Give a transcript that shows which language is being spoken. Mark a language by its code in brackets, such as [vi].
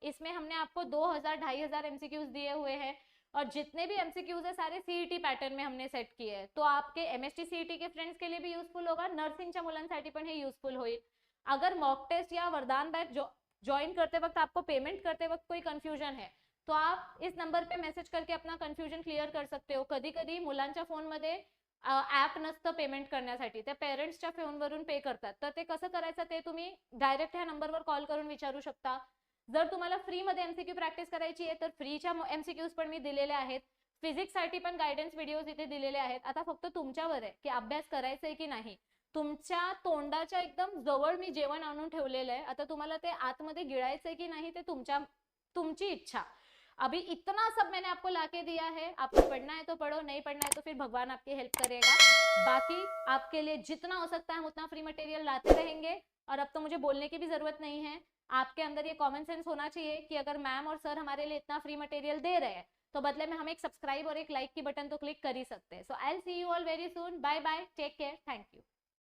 [hi] इसमें हमने आपको 2000-2500 एमसीक्यूज दिए हुए हैं, और जितने भी एमसीक्यूज है सारे सीईटी पैटर्न में हमने सेट किए हैं. तो आपके एमएसटी सीईटी के फ्रेंड्स के लिए भी यूजफुल होगा, [mr] नर्सिंगच्या मुलांसाठी पण हे यूजफुल होईल. [hi] अगर मॉक टेस्ट या वरदान बैच ज्वाइन करते वक्त आपको पेमेंट करते वक्त कोई कन्फ्युजन है, तो आप इस नंबर पे मेसेज करके अपना कन्फ्युजन क्लिअर कर सकते हो. [mr] कधी कधी मुलांच्या फोनमध्ये ऍप नसतं पेमेंट करण्यासाठी, ते पेरेंट्सच्या फोनवरून पे करतात. तर ते कसं करायचं ते तुम्ही डायरेक्ट ह्या नंबरवर कॉल करून विचारू शकता. जर तुम्हाला फ्री मध्ये एमसीक्यू प्रॅक्टिस करायची आहे, तर फ्रीच्या एमसीक्यूज पण मी दिलेले आहेत. फिजिक्स साठी पण गायडन्स व्हिडिओज इथे दिलेले आहेत. आता फक्त तुमच्यावर आहे की अभ्यास करायचा आहे की नाही. तुमच्या तोंडाच्या एकदम जवळ मी जेवण आणून ठेवलेलं आहे. आता तुम्हाला ते आतमध्ये गिळायचंय की नाही ते तुमची इच्छा. [hi] अभी इतना सब मैंने आपको लाके दिया है. आपको पढ़ना है तो पढ़ो, नहीं पढ़ना है तो फिर भगवान आपकी हेल्प करेगा. बाकी आपके लिए जितना हो सकता है हम उतना फ्री मटेरियल लाते रहेंगे. और अब तो मुझे बोलने की भी जरूरत नहीं है. आपके अंदर ये कॉमन सेंस होना चाहिए कि अगर मैम और सर हमारे लिए इतना फ्री मटेरियल दे रहे हैं, तो बदले में हम एक सब्सक्राइब और एक लाइक की बटन तो क्लिक कर ही सकते हैं. [en] So I will see you all very soon. Bye bye, take care, thank you.